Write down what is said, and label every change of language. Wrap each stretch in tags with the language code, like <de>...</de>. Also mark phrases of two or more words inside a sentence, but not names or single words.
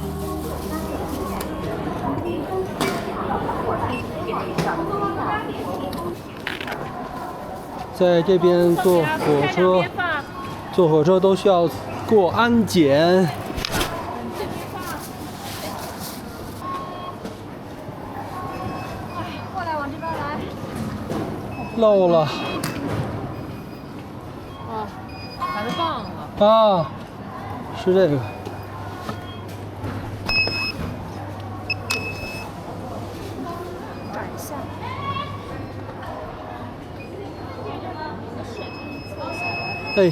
<zh>在這邊坐火車都需要過安檢。过来，往這邊來。漏了。哦，還是棒了。啊，是這個。改一下。哎，</zh>